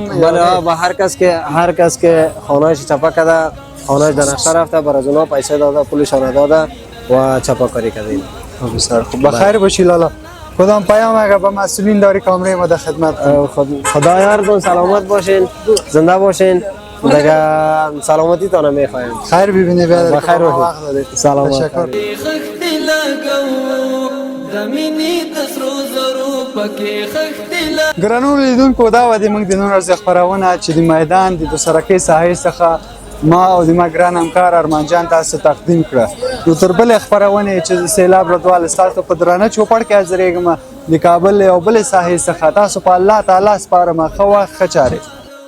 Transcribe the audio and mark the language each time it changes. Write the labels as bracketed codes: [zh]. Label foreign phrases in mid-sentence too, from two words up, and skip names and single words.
[fa] بله به هر کس که خانه‌اش چپه کرده خانه‌اش در نقشه رفته بر از اونا پیسه داده پولشان داده و چپه کاری کردیم بسیار خوب بخیر باشی لالا کدام پیام اگر به مسئولین داری کامره ما در خدمت خدا یارتون سلامت باشین زنده باشین دیگه سلامتی تانه میخوایم خیر ببینی بیادر بخیر باشید سلامت تشکر [ps] خختی لګو زمینی د سرو زرو پکې خختی ګرانو لیدونکو دا و د موږ د نن ورځې خپرونه چې د میدان د دوسرکۍ ساحې څخه ما او د ما ګران همکار ارمان جان تاسو تقدیم کړه نو تر بلې خپرونې چې د سیلاب رضوان ستاسو په درانه چوپړ کې حاضرېږم د کابل یو بلې ساحې څخه تاسو په الله تعالی سپارم ښه وخت ښه چارې